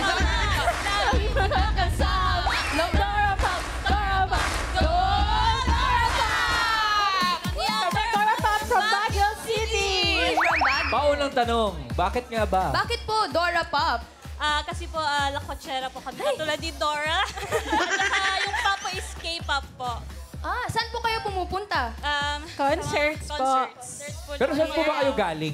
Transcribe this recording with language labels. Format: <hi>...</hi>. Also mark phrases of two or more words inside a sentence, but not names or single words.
<en>Dora Pop! Dora Pop! Dora Pop from Baguio City. From Baguio.</en> <tl>Paunang tanong, bakit nga ba? Bakit po Dora Pop? Kasi po, lakotsera po kami. Katulad ni Dora. At saka yung Papa</tl> <en>is K-pop</en> <tl>po. Saan po kayo pumupunta? Concerts po. Concerts po. Pero saan po ba kayo galing?</tl>